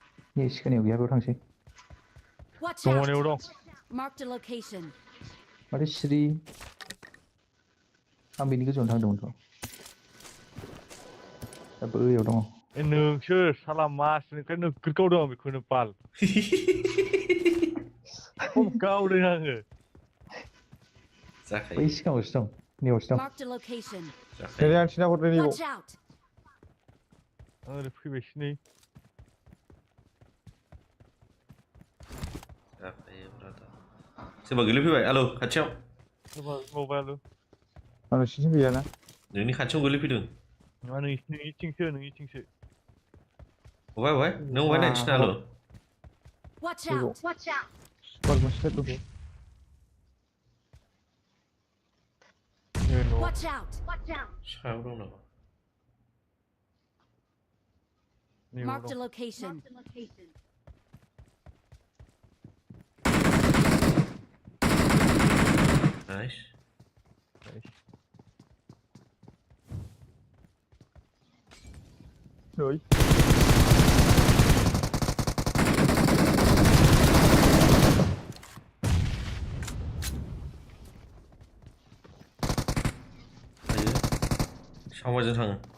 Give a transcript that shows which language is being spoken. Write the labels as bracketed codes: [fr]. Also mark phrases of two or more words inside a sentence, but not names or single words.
[brx] नि सिखानियाव गैया बेयाव थांसै [en] Watch [brx] दङ [en] out! [brx] नेव दं [en] Marked a location. [brx] माथो सिरि आं बेनि गोजौआवनो थांदोंमोनथ' दा बैयाव दङ ए नोंसो साला मासनिफ्राय नोगोद गावदों आं बेखौनो बाल खम गावदों आङो बै जाखायो सिगाङावसो दं नैयावसो दं [en] Marked a location. [brx] नै जाखायो आं थिना हरदों नैबाव [en] Watch out! [brx] आं ओरै फैबायसो नै जाखायो ब्रादार सोरबा गोलैफैबाय आलौ खाथियाव सोरबा मबाइल आं नोंसिनिथिं गैयाना नोंनि खाथियाव गोलैफैदों नङा नोंनिथिंसो अबाय नों अबाय नायनोसै आलौ [en] Watch Here you out! Watch out! [brx] सुपार मोनसे दङ नै न'आव [en] Watch out! Watch out! [brx] सायाव दं नामा नैयाव [en] Marked a [brx] दं [en] location. [brx] नाइस नै हायो सावमाजों थाङो